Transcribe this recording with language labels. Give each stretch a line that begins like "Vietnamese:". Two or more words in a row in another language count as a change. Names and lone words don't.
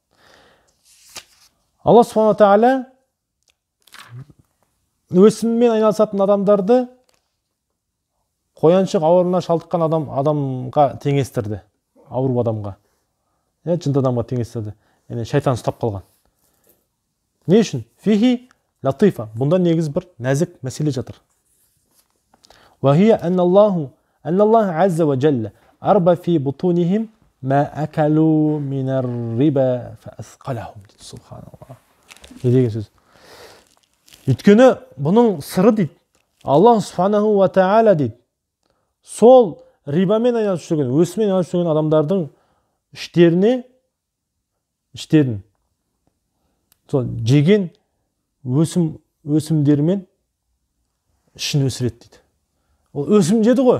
Kazakh: Алла
Arabic: سبحانه تعالى
Kazakh: өсіммен айналысатын адамдарды қояншық ауруына шалдыққан адамға теңестірді. Ауру адамға. Жынды адамға теңестірді. Яғни шайтан ұстап қалған. Не үшін?
Arabic: فيه لطيفة.
Kazakh: Бұнда негіз бір нәзік мәселе жатыр.
Arabic: وهي أن الله عز وجل أربى في بطونهم ما أكلوا من الربا فأثقلهم.
Kazakh: Субханаллах. Не деген сөз? Өйткені бұның сыры дейді. Аллах
Arabic: سبحانه وتعالى
Kazakh: дейді. Сол рибамен айналысып жүрген, өсімен айналысып жүрген адамдардың іштерін сол жеген өсімдермен ішін өсіреді дейді. Ол өсім жеді ғой.